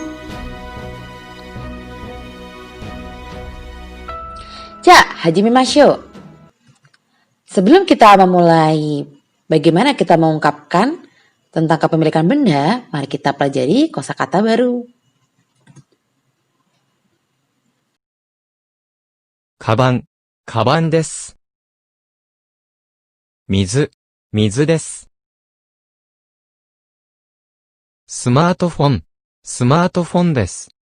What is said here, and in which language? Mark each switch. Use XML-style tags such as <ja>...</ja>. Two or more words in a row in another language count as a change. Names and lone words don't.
<ja>じゃ、始めましょう.</ja> <id>Sebelum kita memulai bagaimana kita mengungkapkan tentang kepemilikan benda, mari kita pelajari kosakata baru.</id> <ja>カバン、カバンです。水、水です。スマートフォン、スマートフォンです。</ja>